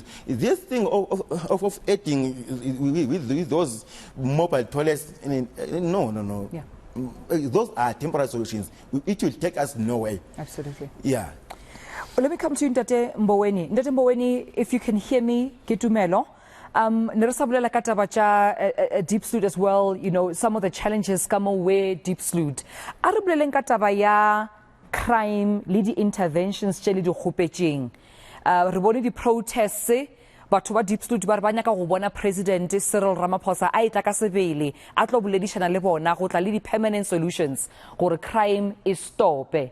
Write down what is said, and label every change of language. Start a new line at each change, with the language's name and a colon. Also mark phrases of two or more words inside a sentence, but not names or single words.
English: This thing of adding with those mobile toilets, no. Yeah. Those are temporary solutions. It will take us nowhere. Absolutely. Yeah. Well, let me come to you, Ntate Mboweni. Ntate Mboweni, if you can hear me,
Northern Sotho: Ketumelo. Neresabulela ka taba tša
English: Diepsloot as well, some of the challenges come away Diepsloot.
Northern Sotho: A re boleleng ka taba ya crime le di-interventions tše le di kgopetšeng. Re bone di-protests, batho ba Diepsloot ba re ba nyaka go bona President Cyril Ramaphosa a etla ka sebele a tlo boledišana le bona go tla le di-
English: permanent solutions
Northern Sotho: gore crime e stope.